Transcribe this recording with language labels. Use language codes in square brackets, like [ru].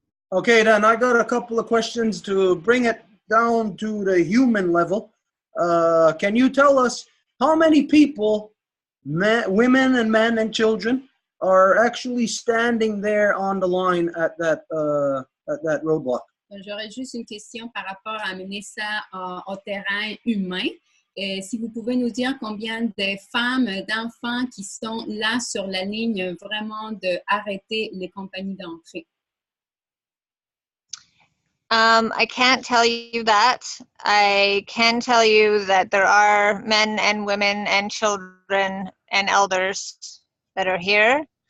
[en] Okay, then I got a couple of questions to bring it down to the human level. Can you tell us how many people, women and men and children, are actually standing there on the line at that roadblock? [fr] J'aurais juste une question par rapport à amener ça au terrain humain. Si vous pouvez nous dire combien de femmes, d'enfants qui sont là sur la ligne vraiment de arrêter les compagnies d'entrée. [en] I can't tell you that. I can tell you that there are men and women and children and elders that are here.